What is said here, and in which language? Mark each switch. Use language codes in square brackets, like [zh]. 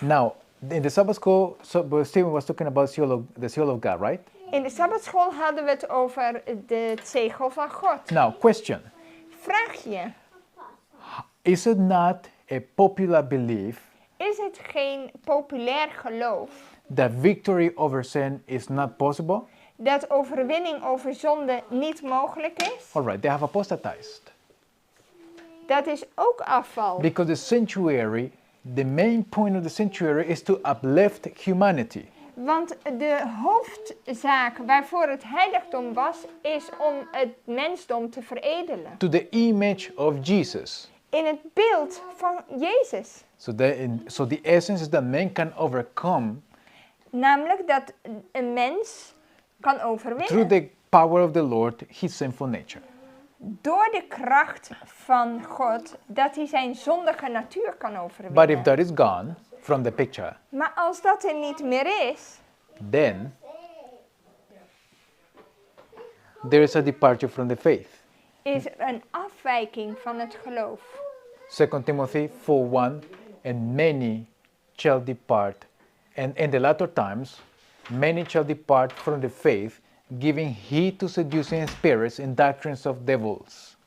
[en] Now, in the Sabbath school, Stephen was talking about the seal of God, right? [nl] In de Sabbatschool hadden we het over het zegel van God. [en] Now, question. [nl] Vraag je, [en] Is it not a popular belief [nl] is het geen populair geloof [en] that victory over sin is not possible? [nl] dat overwinning over zonde niet mogelijk is? [en] All right, they have apostatized. [nl] Dat is ook afval. [en] Because the sanctuary, the main point of the sanctuary is to uplift humanity. [nl] Want de hoofdzaak waarvoor het heiligdom was, is om het mensdom te veredelen. [en] To the image of Jesus. [nl] In het beeld van Jezus. [en] So the essence is that man can overcome [nl] Namelijk dat een mens kan [en] through [nl] overwinnen. [en] the power of the Lord his sinful nature. [nl] Door de kracht van God, dat hij zijn zondige natuur kan [en] But if [nl] overwinnen. [en] that is gone from the picture, [nl] Maar als dat er niet meer is, [en] then there is a departure from the faith. [nl] is er een afwijking van het geloof. [en] 2 Timothy 4:1, and many shall depart, and in the latter times, many shall depart from the faith, giving heed to seducing spirits and doctrines of devils.